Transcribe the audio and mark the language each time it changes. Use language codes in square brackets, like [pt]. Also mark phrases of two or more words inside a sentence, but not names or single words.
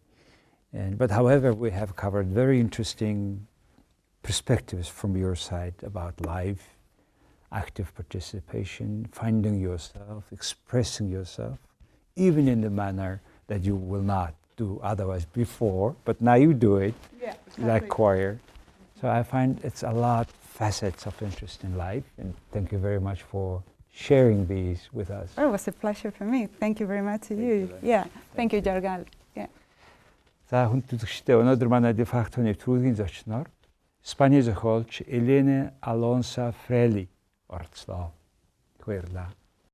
[en] But however, we have covered very interesting perspectives from your side about life, active participation, finding yourself, expressing yourself, even in the manner that you will not do otherwise before, but now you do it, exactly. Like choir. So I find it's a lot facets of interest in life, and thank you very much for sharing these with us. Oh, it was a pleasure for me. Thank you very much to you. Thank you, Jargal. [mn] За хүнд үзэгчдээ өнөөдөр манай дефактоны түүхийн зочноор Испанийн зохиолч Elena Alonso Frayle оролцлоо. Баярлалаа.